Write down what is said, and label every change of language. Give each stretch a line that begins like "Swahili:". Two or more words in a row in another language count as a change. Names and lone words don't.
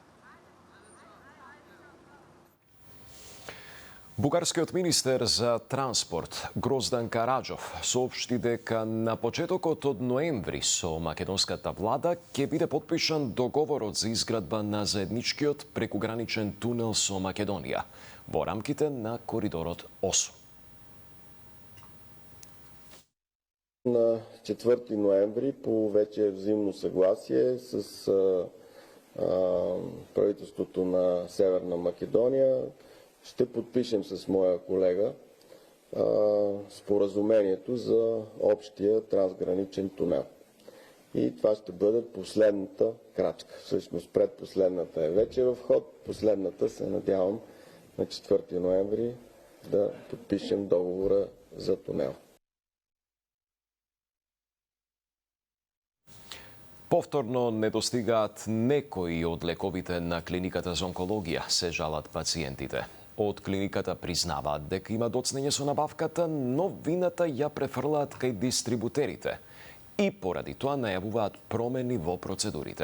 Macedonian: Бугарскиот министер за транспорт Гроздан Караджов соопшти дека на почетокот од ноември со македонската влада ќе биде потпишан договорот за изградба на заедничкиот прекуграничен тунел со Македонија во рамките на коридорот 8.
Bulgarian: На 4 ноември по вече взаимно съгласие с правителството на Северна Македония ще подпишем с моя колега споразумението за общия трансграничен тунел. И това ще бъде последната крачка. Всъщност предпоследната е вече в ход, последната се надявам на 4 ноември да подпишем договора за тунел.
Macedonian: Повторно недостигаат некои од лековите на клиниката за онкологија, се жалат пациентите. Од клиниката признаваат дека има доцнење со набавката, но вината ја префрлаат кај дистрибутерите и поради тоа најавуваат промени во процедурите.